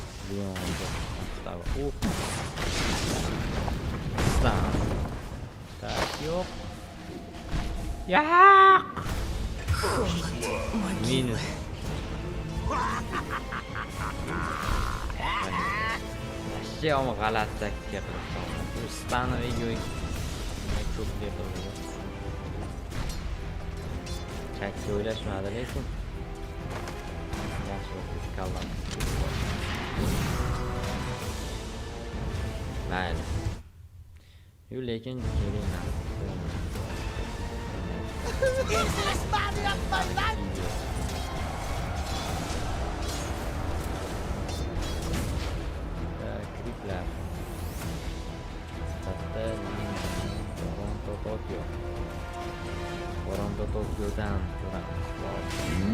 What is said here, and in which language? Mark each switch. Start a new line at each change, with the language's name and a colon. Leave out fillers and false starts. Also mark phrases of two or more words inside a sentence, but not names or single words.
Uzbek: Так, yo'q. Yo'q. Minus.
Russian: Вообще он
Uzbek: g'alati taktika qildi. Ustanoviga ko'p qildi. Chakka o'ylashmadi lekin. Yaxshi kallam. Mayli. Lekin keling.
English: Easiest money of my life!
Uzbek: Kriplar. Katta Tokyo. Tokyodan ko'ramiz.